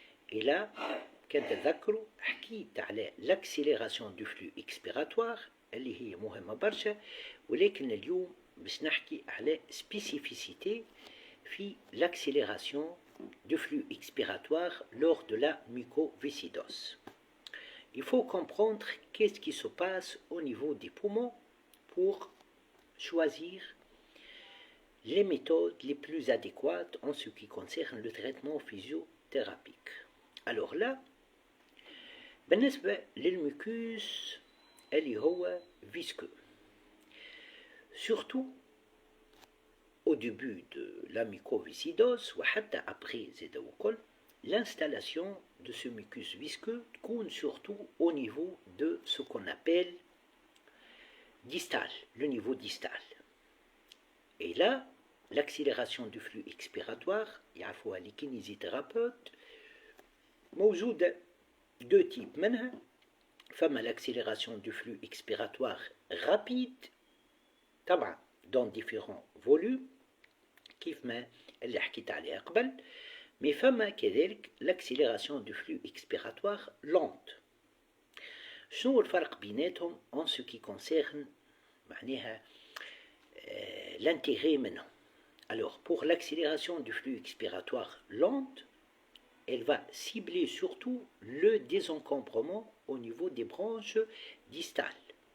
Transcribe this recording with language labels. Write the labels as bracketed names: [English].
[French] Et là, [Arabic] كنتذكروا حكيت على [French] l'accélération du flux expiratoire [Arabic] اللي هي مهمة برشا، ولكن اليوم باش نحكي على [French] spécificité في l'accélération du flux expiratoire lors de la mucoviscidose. Il faut comprendre qu'est-ce qui se passe au niveau des poumons pour choisir les méthodes les plus adéquates en ce qui concerne le traitement physiothérapique. Alors là, [Arabic] بالنسبة للميكوس اللي هو visqueux. [French] Surtout au début de la mycoviscidose [Arabic] وحتى [French] après [Arabic] زاد وكل [French] l'installation de ce mucus visqueux تكون surtout au niveau de ce qu'on appelle distal, le niveau distal. Et là, l'accélération du flux expiratoire, [Arabic] يعرفوها [French] les kinésithérapeutes, [Arabic] موجودة [French] deux types منها. فما l'accélération du flux expiratoire rapide [Arabic] طبعا [French] dans différents volumes [Arabic] كيف ما اللي حكيت عليها قبل. [French] Mais فما كذلك l'accélération du flux expiratoire lente. [Arabic] شنو هو الفرق بيناتهم [French] en ce qui concerne [Arabic] معناها l'intérêt منهم. [French] Alors pour l'accélération du flux expiratoire lente, elle va cibler surtout le désencombrement au niveau des branches distales.